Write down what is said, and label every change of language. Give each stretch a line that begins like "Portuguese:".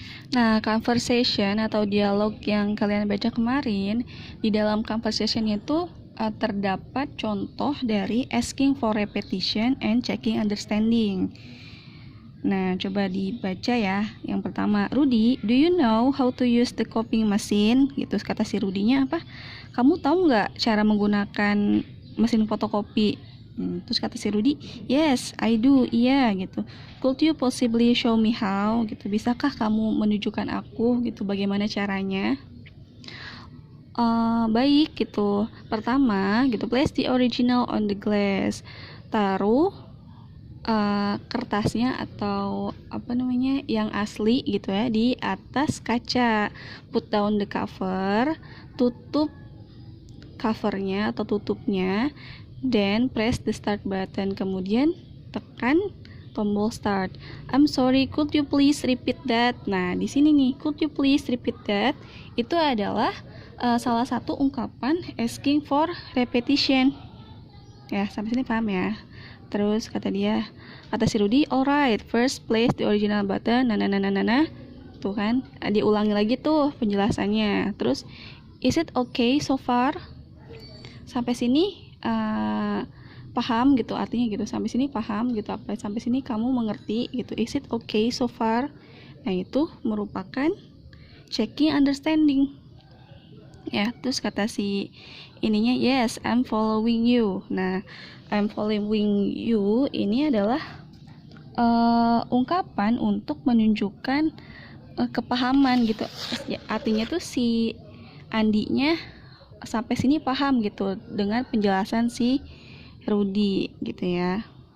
Indonesian: Nah, conversation atau dialog yang kalian baca kemarin, di dalam conversation itu terdapat contoh dari
English: asking for repetition and checking understanding.
Indonesian: Nah, coba dibaca ya. Yang pertama,
English: Rudy, do you know how to use the copying machine?
Indonesian: Gitu, kata si Rudy-nya apa? Kamu tahu nggak cara menggunakan mesin fotokopi? Terus kata si Rudy,
English: yes, I do,
Indonesian: iya gitu.
English: Could you possibly show me how?
Indonesian: Gitu, bisakah kamu menunjukkan aku gitu bagaimana caranya? Baik gitu. Pertama gitu,
English: place the original on the glass.
Indonesian: Taruh kertasnya atau apa namanya yang asli gitu ya di atas kaca.
English: Put down the cover,
Indonesian: tutup covernya atau tutupnya.
English: Then press the start button,
Indonesian: kemudian tekan tombol start.
English: I'm sorry, could you please repeat that?
Indonesian: Nah, di sini nih,
English: could you please repeat that?
Indonesian: Itu adalah salah satu ungkapan asking for repetition. Ya, sampai sini paham ya? Terus kata si Rudy,
English: alright, first place the original button.
Indonesian: Nah. Tuh kan, diulangi lagi tuh penjelasannya. Terus,
English: is it okay so far?
Indonesian: Sampai sini paham gitu, artinya gitu, sampai sini paham gitu, apa sampai sini kamu mengerti gitu, is it okay so far? Nah, itu merupakan checking understanding ya. Terus kata si ininya,
English: yes, I'm following you.
Indonesian: Nah,
English: I'm following you
Indonesian: ini adalah ungkapan untuk menunjukkan kepahaman gitu ya, artinya tuh si Andinya sampai sini paham gitu dengan penjelasan si Rudy gitu ya.